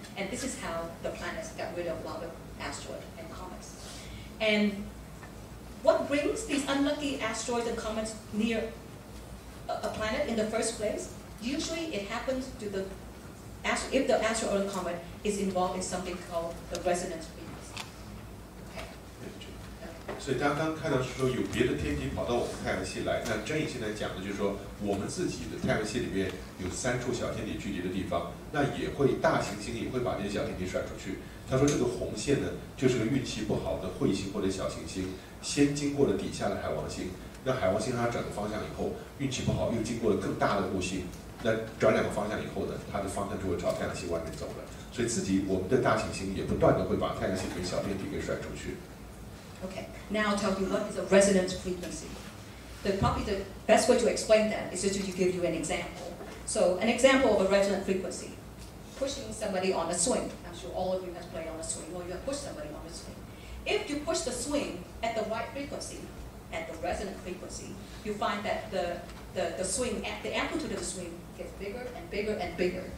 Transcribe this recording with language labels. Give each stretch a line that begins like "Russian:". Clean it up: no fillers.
English: And this is how the planets got rid of a lot of asteroids and comets. And what brings these unlucky asteroids and comets near a planet in the first place? Usually it happens to if the asteroid or comet is involved in something called the resonance frequency. Okay.
Chinese: 所以大家刚看到是说有别的天体跑到我们太阳系来，那Jane现在讲的就是说我们自己的太阳系里面有3处小天体聚集的地方，那也会大行星也会把这些小天体甩出去。他说这个红线呢，就是个运气不好的彗星或者小行星，先经过了底下的海王星，那海王星它转个方向以后，运气不好又经过了更大的木星，那转2个方向以后呢，它的方向就会朝太阳系外面走了。所以我们的大行星也不断的会把太阳系里面小天体给甩出去。
English: Okay, now I'll tell you what is a resonance frequency. Probably the best way to explain that is just to give you an example. So an example of a resonant frequency, pushing somebody on a swing. I'm sure all of you have played on a swing, or you have pushed somebody on a swing. If you push the swing at the right frequency, at the resonant frequency, you find that the swing, the amplitude of the swing gets bigger and bigger and bigger.